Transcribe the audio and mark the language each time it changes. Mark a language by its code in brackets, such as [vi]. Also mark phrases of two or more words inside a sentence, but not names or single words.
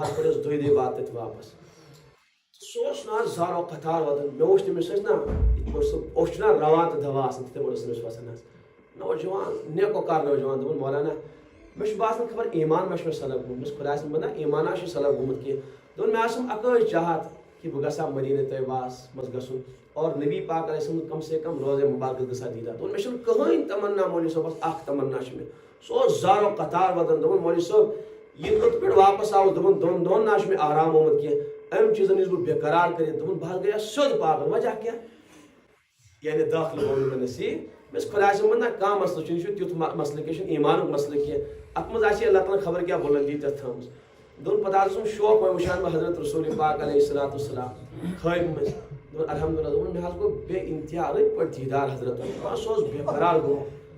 [ks] حظ پھٔٹِس 2 دۄہہِ بعد تَتہِ واپس سُہ اوس نہ حظ زارو قطار وَدان مےٚ وٕچھ تٔمِس ٲسۍ نہ یِتھ پٲٹھۍ سُہ اوس چھُنہ رَوان تہٕ دوا آسان تِتھَے پٲٹھۍ اوس تٔمِس وَسان حظ نوجوان نیکو کار نوجوان دوٚپُن مولانا مےٚ چھُ باسان خبر ایمان ما چھُ مےٚ سلب گوٚمُت مےٚ چھُ خۄدایَس سُنٛد بنٛدہ ایمانا چھُ سلب گوٚمُت کینٛہہ دوٚپُن مےٚ آسم اَکٲے چاہت کہ بہٕ گژھٕ ہا مدینہ طیبہس منٛز گژھُن اور نبی پاک [ar] علیہ السلام [ks] کم سے کم روزے مبارک گژھا دیٖدا دوٚپُن مےٚ چھُنہٕ کٕہٕنۍ تمنا مولوی صٲبس اکھ تمنا چھِ مےٚ سُہ اوس زارو قطار ودان دوٚپُن مولوی صٲب یہِ توٚت پٮ۪ٹھ واپس آوُس دوٚپُن 2 دۄہن نہ چھُ مےٚ آرام آمُت کینٛہہ امہِ چیٖزن نِش بہٕ بےقرار کٔرِتھ دوٚپُن بہٕ حظ گٔیس سیوٚد پاگل وجہ کیٛاہ یعنی دٲخلہٕ گوٚو نہٕ مےٚ نصیٖب مےٚ چھُ خۄدایَس سُنٛد بنٛدہ کانٛہہ مسلہٕ چھُنہٕ یہِ چھُ تیُتھ مسلہٕ کینٛہہ یہِ چھُنہٕ ایمانُک مسلہٕ کینٛہہ اتھ منٛز آسہِ اللہ تعالیٰ خبر کیٛاہ بُلندی تتھ تھٲومٕژ دوٚپُن پتہٕ حظ اوسُم شوق وۄنۍ وٕچھان بہٕ حضرت رسول پاک [ar] علیہ الصلوٰۃ والسلام [ks] خوابہِ منٛز دوٚپُن الحمدُاللہ دوٚپُن مےٚ حظ گوٚو بے انتہا رٕتۍ پٲٹھۍ دیٖدار حضرت سُہ اوس بےقرار گوٚمُت